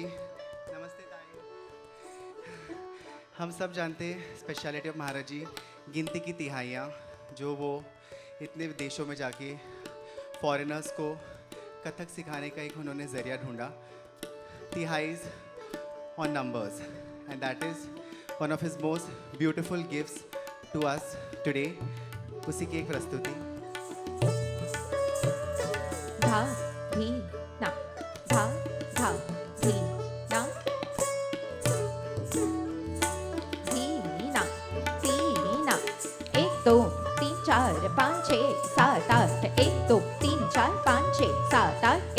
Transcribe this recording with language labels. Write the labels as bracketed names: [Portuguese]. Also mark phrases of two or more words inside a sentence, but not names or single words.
[Hindi] नमस्ते ताई। हम सब जानते हैं [English] specialty of [Hindi] महाराज जी, गिनती की तिहाइयाँ जो वो इतने देशों में जाके फॉरेनर्स को कथक सिखाने का एक उन्होंने ज़रिया ढूंढा। [English] tihais on numbers and that is one of his most beautiful gifts to us today. [Hindi] उसी की एक प्रस्तुति। धा धी ना धा धा धी ना धी ना ती ना 1 2 3 4 5 6 7 8 1 2 3 4 5 6 7 8